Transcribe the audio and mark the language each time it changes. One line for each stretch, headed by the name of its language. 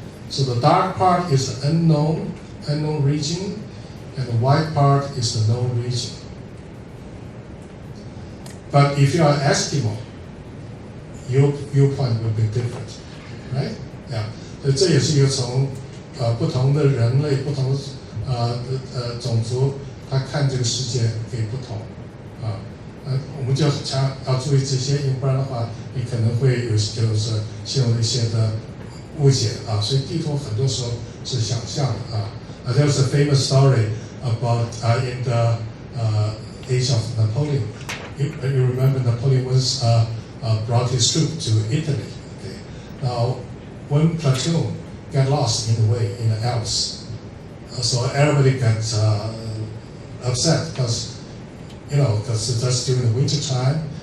English: So the dark part is the unknown region, and the white part is the known region. But if you are Eskimo, your viewpoint will be different, right? Yeah.
Chinese: 所以这也是一个从不同的人类、不同种族，他看这个世界可以不同啊。我们就要注意这些，不然的话，你可能会就是陷入一些的误解啊。所以地图很多时候是想象的啊。
English: There was a famous story about in the age of Napoleon. You remember Napoleon once brought his troops to Italy. Okay? Now, one platoon got lost in the way in the Alps. So everybody got upset because that's during the winter time.